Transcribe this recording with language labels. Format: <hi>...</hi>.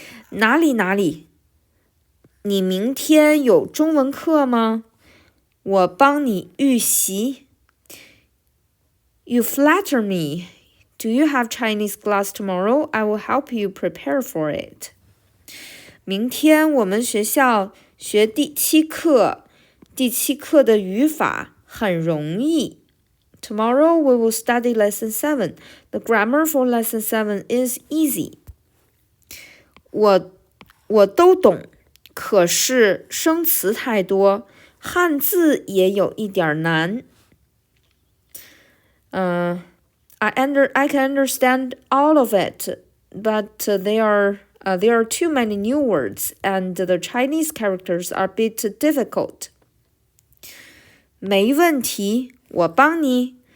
<zh>哪里？你明天有中文课吗？我帮你预习。</zh> <en>You flatter me. Do you have Chinese class tomorrow? I will help you prepare for it.</en> <zh>明天我们学校学第7课，第7课的语法很容易。</zh> <en>Tomorrow we will study Lesson 7. The grammar for Lesson 7 is easy.</en> <zh>我都懂，可是生词太多，汉字也有一点难。</zh> <en>I can understand all of it, but there are too many new words, and the Chinese characters are a bit difficult.</en> <zh>没问题，我帮你。</zh>